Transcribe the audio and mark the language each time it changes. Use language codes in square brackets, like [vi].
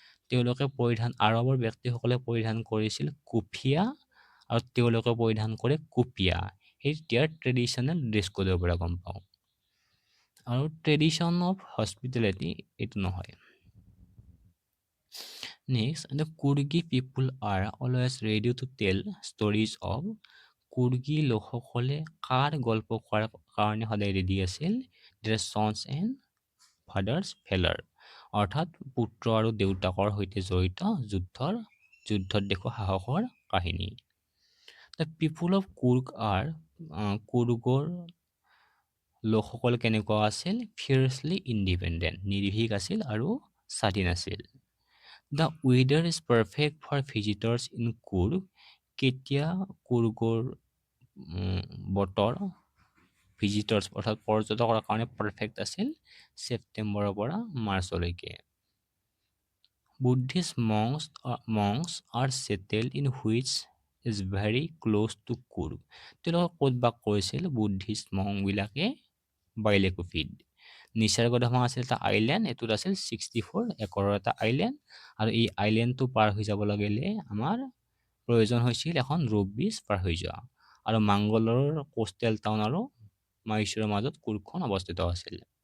[as] তেওঁলোকে আৰৱৰ ব্যক্তিসকলে পৰিধান কৰিছিল কুফিয়া আৰু তেওঁলোকে পৰিধান কৰে কুপিয়া। সেই তেওঁৰ ট্ৰেডিশ্যনেল ড্ৰেছ কোডৰ পৰা গম পাওঁ। আৰু [en] tradition of hospitality [as] এইটো নহয়। [en] Next, the Kurgi people are always ready to tell stories of [as] কুৰ্গী লোকসকলে কাৰ গল্প কোৱাৰ কাৰণে সদায় ৰেডি আছিল? [en] their sons and fathers valor, [as] অৰ্থাৎ পুত্ৰ আৰু দেউতাকৰ সৈতে জড়িত যুদ্ধত দেখুওৱা সাহসৰ কাহিনী। [en] The people of Kurg are [as] কুৰ্গৰ লোকসকল কেনেকুৱা আছিল? [en] fiercely independent, [as] নিৰ্ভীক আছিল আৰু স্বাধীন আছিল। [en] The weather is perfect for visitors in Kurg, [as] কেতিয়া কুৰ্গৰ বতৰ ভিজিটৰ্ছ অৰ্থাৎ পৰ্যটকৰ কাৰণে পাৰফেক্ট আছিল? ছেপ্টেম্বৰৰ পৰা মাৰ্চলৈকে। [en] Buddhist monks are settled in which is very close to Kurg, [as] তেওঁলোকে ক'ত বাস কৰিছিল বুদ্ধিষ্ট মংবিলাকে? বাইলেকুফিড। নিসৰ্গধাম আছিল এটা আইলেণ্ড, এইটোত আছিল 64 একৰৰ এটা আইলেণ্ড, আৰু এই আইলেণ্ডটো পাৰ হৈ যাব লাগিলে আমাৰ প্ৰয়োজন হৈছিল এখন ৰোপ ব্ৰিজ পাৰ হৈ যোৱা, আৰু মাংগলোৰৰ কোষ্টেল টাউন আৰু মাইচুৰৰ মাজত কুৰ্গখন অৱস্থিত আছিল।